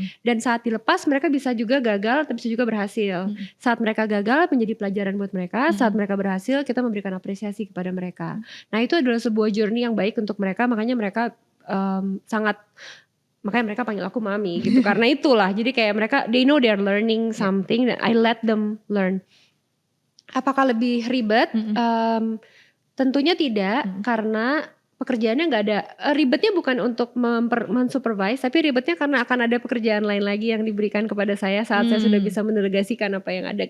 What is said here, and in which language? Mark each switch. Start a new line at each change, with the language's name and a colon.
Indonesian: Dan saat dilepas, mereka bisa juga gagal, tapi bisa juga berhasil. Saat mereka gagal, menjadi pelajaran buat mereka. Saat mereka berhasil, kita memberikan apresiasi kepada mereka. Nah, itu adalah sebuah journey yang baik untuk mereka. Makanya mereka makanya mereka panggil aku mami gitu. Karena itulah, jadi kayak mereka,
English: they know they're learning something, dan I let them learn.
Indonesian: Apakah lebih ribet? Tentunya tidak, karena pekerjaannya gak ada. Ribetnya bukan untuk mensupervise, tapi ribetnya karena akan ada pekerjaan lain lagi yang diberikan kepada saya saat saya sudah bisa mendelegasikan apa yang ada.